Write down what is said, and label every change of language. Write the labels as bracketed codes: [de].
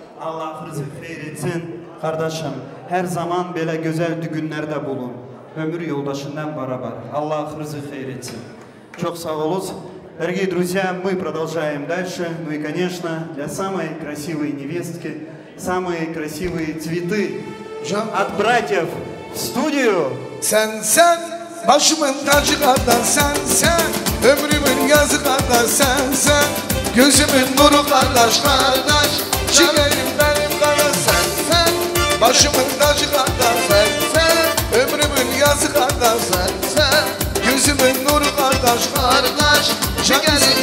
[tr] Allah rızık hayır etsin. Kardeşim, her zaman böyle güzel düğünlerde bulun. Ömür yoldaşından beraber. Allah рызык hayır etsin. Çok sağ olun. [ru] Дорогие друзья, мы продолжаем дальше. Ну и, конечно, для самой красивой невестки самые красивые цветы от братьев в студию. [tr] Sen başımın tacı kadar sen ömrümün yazı kadar sen gözümün nuru kardeş ciğerim benim kardeş sen başımın tacı kadar sen ömrümün yazı kadar sen gözümün nuru kardeş ciğerim benim kardeş.